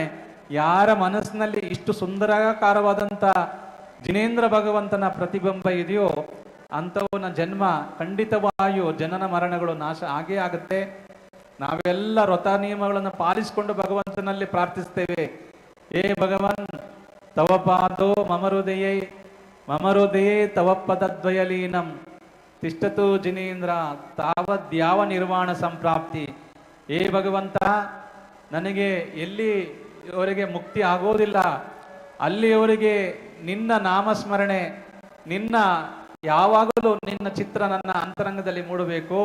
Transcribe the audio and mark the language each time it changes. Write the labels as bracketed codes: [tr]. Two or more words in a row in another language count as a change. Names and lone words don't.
[kn] ಯಾರ ಮನಸ್ಸಿನಲ್ಲಿ ಇಷ್ಟು ಸುಂದರಾಕಾರವಾದಂಥ ಜಿನೇಂದ್ರ ಭಗವಂತನ ಪ್ರತಿಬಿಂಬ ಇದೆಯೋ ಅಂಥವನ ಜನ್ಮ ಖಂಡಿತವಾಗಿಯೂ ಜನನ ಮರಣಗಳು ನಾಶ ಆಗೇ ಆಗುತ್ತೆ. ನಾವೆಲ್ಲ ವ್ರತ ನಿಯಮಗಳನ್ನು ಪಾಲಿಸಿಕೊಂಡು ಭಗವಂತನಲ್ಲಿ ಪ್ರಾರ್ಥಿಸ್ತೇವೆ. [sa] ಏ ಭಗವನ್ ತವ ಪಾದೋ ಮಮ ಹೃದಯೇ ತವ ಪದದ್ವಯಲೀನಂ ತಿಷ್ಟತು ಜಿನೇಂದ್ರ ತಾವದ್ಯಾವ ನಿರ್ವಾಣ ಸಂಪ್ರಾಪ್ತಿ. [kn] ಏ ಭಗವಂತ, ನನಗೆ ಎಲ್ಲಿಯವರೆಗೆ ಮುಕ್ತಿ ಆಗೋದಿಲ್ಲ ಅಲ್ಲಿಯವರೆಗೆ ನಿನ್ನ ನಾಮಸ್ಮರಣೆ, ನಿನ್ನ ಯಾವಾಗಲೂ ನಿನ್ನ ಚಿತ್ರ ನನ್ನ ಅಂತರಂಗದಲ್ಲಿ ಮೂಡಬೇಕು.